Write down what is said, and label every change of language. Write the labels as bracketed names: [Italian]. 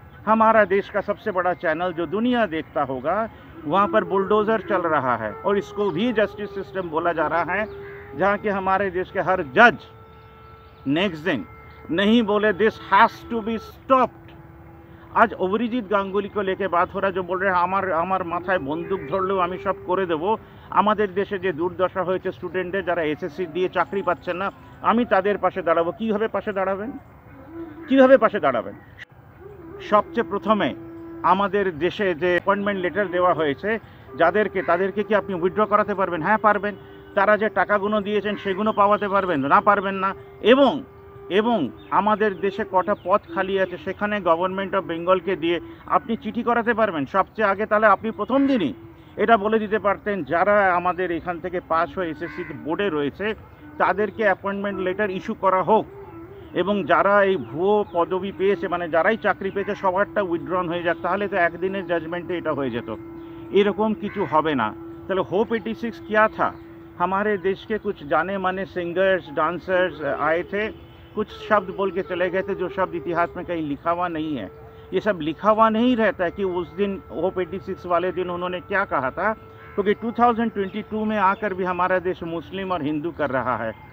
[Hindi] हमारा देश का सबसे बड़ा चैनल जो दुनिया देखता होगा, वहाँ पर बुलडोजर चल रहा है और इसको भी जस्टिस सिस्टम बोला जा रहा है, जहाँ के हमारे देश के हर जज नेक्स्ट दिन नहीं बोले [English] This has to be stopped. [Hindi] आज অভিজিৎ গাঙ্গুলি को लेके बात हो रहा है, जो बोल रहे हैं [Bangla] আমার মাথায় বন্দুক ধরলেও আমি সব করে দেবো। আমাদের দেশে যে দুর্দশা হয়েছে স্টুডেন্টদের, যারা SSC দিয়ে চাকরি পাচ্ছেন না, আমি তাদের পাশে দাঁড়াবো। কীভাবে পাশে দাঁড়াবেন? সবচেয়ে প্রথমে আমাদের দেশে যে অ্যাপয়েন্টমেন্ট লেটার দেওয়া হয়েছে তাদেরকে কি আপনি উইথড্র করাতে পারবেন? হ্যাঁ পারবেন। তারা যে টাকাগুলো দিয়েছেন সেগুলো পাওয়াতে পারবেন? না, পারবেন না। এবং আমাদের দেশে কটা পদ খালি আছে সেখানে গভর্নমেন্ট অফ বেঙ্গলকে দিয়ে আপনি চিঠি করাতে পারবেন সবচেয়ে আগে। তাহলে আপনি প্রথম দিনই এটা বলে দিতে পারতেন যারা আমাদের এখান থেকে পাস হয়ে SSC বোর্ডে রয়েছে তাদেরকে অ্যাপয়েন্টমেন্ট লেটার ইস্যু করা হোক, এবং যারা এই ভুয়ো পদবি পেয়েছে, মানে যারাই চাকরি পেয়েছে সবারটা উইথড্রন হয়ে যাক। তাহলে তো একদিনের জাজমেন্টে এটা হয়ে যেত। এরকম কিছু হবে না। [Hindi] তাহলে होप 86 क्या था? हमारे देश के कुछ जाने माने सिंगर्स डांसर्स आए थे, कुछ शब्द बोल के चले गए थे जो शब्द इतिहास में कहीं लिखा हुआ नहीं है। ये सब लिखा हुआ नहीं रहता है कि उस दिन होप 86 वाले दिन उन्होंने क्या कहा था, क्योंकि 2022 में आकर भी हमारा देश मुस्लिम और हिंदू कर रहा है।